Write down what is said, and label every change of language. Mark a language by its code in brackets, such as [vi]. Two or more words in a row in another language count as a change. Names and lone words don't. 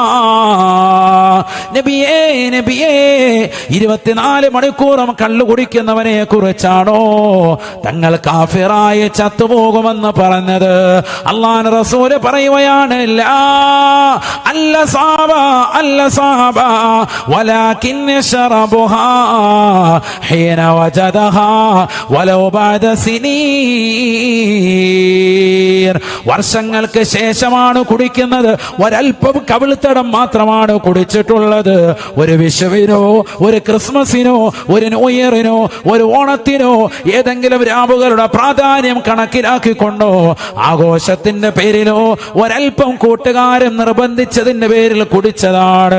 [ml] നബിയേ 24 മണിക്കൂറും കള്ളു കുടിക്കുന്നവനെ കുറിച്ചാണോ തങ്ങൾ കാഫിറായി ചത്തുപോകുമെന്ന് പറഞ്ഞത്? അല്ലാഹുവിന്റെ റസൂൽ പറയുകയാണ്, ലാ അല്ല സാബ [ar] ولكن شربها حين وجدها ولو بعد سنين. [ml] വർഷങ്ങൾക്ക് ശേഷമാണ് കുടിക്കുന്നത്, ഒരൽപ്പം കവിൾത്തടം മാത്രമാണ് കുടിച്ചിട്ടുള്ളത്. ഒരു വിഷുവിനോ ഒരു ക്രിസ്മസിനോ ഒരു ന്യൂ ഇയറിനോ ഒരു ഓണത്തിനോ ഏതെങ്കിലും രാവുകളുടെ പ്രാധാന്യം കണക്കിലാക്കിക്കൊണ്ടോ ആഘോഷത്തിന്റെ പേരിലോ ഒരൽപ്പം കൂട്ടുകാരൻ നിർബന്ധിച്ചതിന്റെ പേരിൽ കുടിച്ചതാണ്.